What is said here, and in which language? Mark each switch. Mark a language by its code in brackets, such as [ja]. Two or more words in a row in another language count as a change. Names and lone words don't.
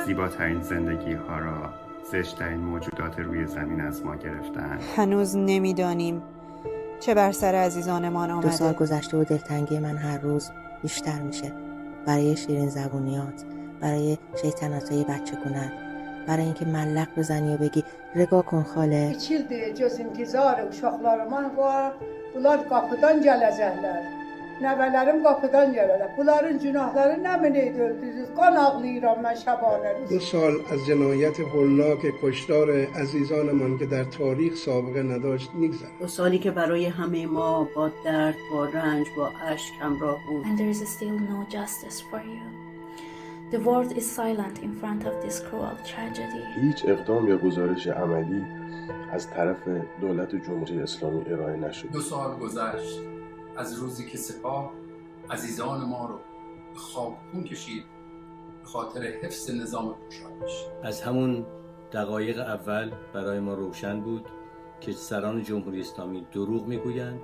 [fa] زیباترین زندگی ها را زشت‌ترین موجودات روی زمین از ما گرفتن. هنوز نمیدانیم چه بر سر عزیزانمان آمده. 2 سال گذشته و دلتنگی من هر روز بیشتر میشه. برای شیرین زبونیات، برای شیطنت‌های بچگونت، برای اینکه ملق بزنی و begi رگا kın xalə. [az] 2 ildir göz intizarı uşaqlarıma var. Bunlar qapıdan gələcəklər. Nəvələrim qapıdan gələrlər. Bunların günahları nə mineydi öldürdünüz? Qan ağlayıram mən şəbanə. [fa] 2 سال از جنایت هولناک کشتار عزیزانمان که در تاریخ سابقه نداشت میگذرد. 2 سالی که برای همه ما با درد، با رنج، با اشک همراه بود. [en] And there is still no justice for you. The world is silent in front of this cruel tragedy. [fa] هیچ اقدام یا گزارش عملی از طرف دولت جمهوری اسلامی ارائه نشد. 2 سال گذشت از روزی که سپاه عزیزان ما رو خاک خون کشید به خاطر حفظ نظام پوشاکش. از همون دقایق اول برای ما روشن بود که سران جمهوری اسلامی دروغ میگویند.